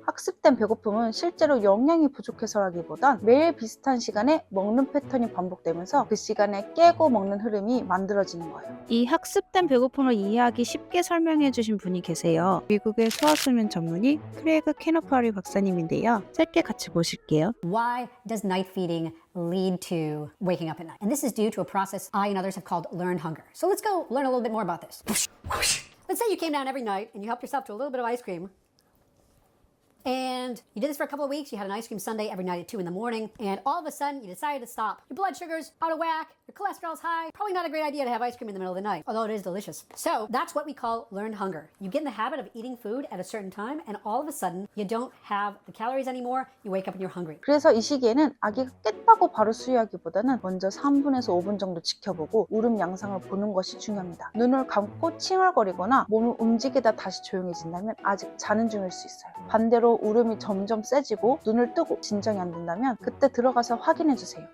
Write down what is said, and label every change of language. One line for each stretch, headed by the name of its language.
Korean: 학습된 배고픔은 실제로 영양이 부족해서라기보단 매일 비슷한 시간에 먹는 패턴이 반복되면서 그 시간에 깨고 먹는 흐름이 만들어지는 거예요. 이 학습된 배고픔을 이해하기 쉽게 설명해 주신 분이 계세요. 미국의 소아수면 전문의 크레이그 캐너파리 박사님인데요. 짧게 같이 보실게요.
English: Why does night feeding lead to waking up at night? And this is due to a process I and others have called learned hunger. So let's go learn a little bit more about this. Let's say you came down every night and you helped yourself to a little bit of ice cream. And you did this for a couple of weeks. You had an ice cream sundae every night at 2 in the morning. And all of a sudden, you decided to stop. Your blood sugar's out of whack. Your cholesterol's high. Probably not a great idea to have ice cream in the middle of the night, although it is delicious. So that's what we call learned hunger. You get in the habit of eating food at a certain time, and all of a sudden, you don't have the calories anymore. You wake up and you're hungry.
Korean: 그래서 이 시기에는 아기가 깼다고 바로 수유하기보다는 먼저 3분에서 5분 정도 지켜보고 울음 양상을 보는 것이 중요합니다. 눈을 감고 칭얼거리거나 몸을 움직이다 다시 조용해진다면 아직 자는 중일 수 있어요. 반대로 울음이 점점 세지고 눈을 뜨고 진정이 안 된다면 그때 들어가서 확인해주세요.